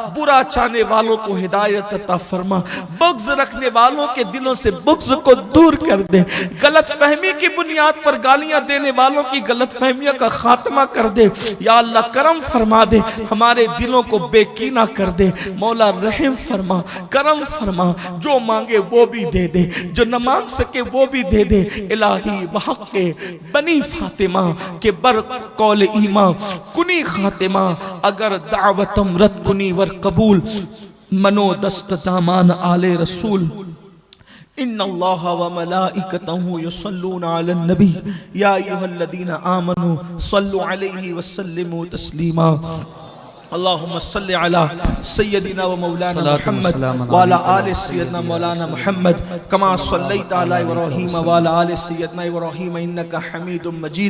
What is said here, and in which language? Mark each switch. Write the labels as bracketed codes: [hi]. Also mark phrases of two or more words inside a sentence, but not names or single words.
[ur] برا چاہنے والوں کو ہدایت عطا فرما، بغض رکھنے والوں کے دلوں سے بغض کو دور کر دے، غلط فہمی کی بنیاد پر گالیاں دینے والوں کی غلط فہمیوں کا خاتمہ کر دے یا اللہ۔ کرم فرما دے، ہمارے دلوں کو بے کینہ کر دے مولا۔ رحم فرما، کرم فرما، جو مانگے وہ بھی دے دے، جو نہ مانگ سکے وہ بھی دے دے الہی۔ [fa] بحق بنی فاطمہ کے بر قول ایمان کنی خاتمہ، اگر دعوتم رد کنی ور قبول، منو دست دامان آل رسول۔ [ar] ان اللہ و ملائکتہ یصلون علی النبی یا ایھا الذین آمنوا صلوا علیہ وسلموا تسلیما۔ اللہم صلی علی سیدنا و مولانا محمد وعلی آل سیدنا مولانا محمد کما صلیت علی ابراہیم وعلی آل سیدنا ابراہیم انکا حمید مجید۔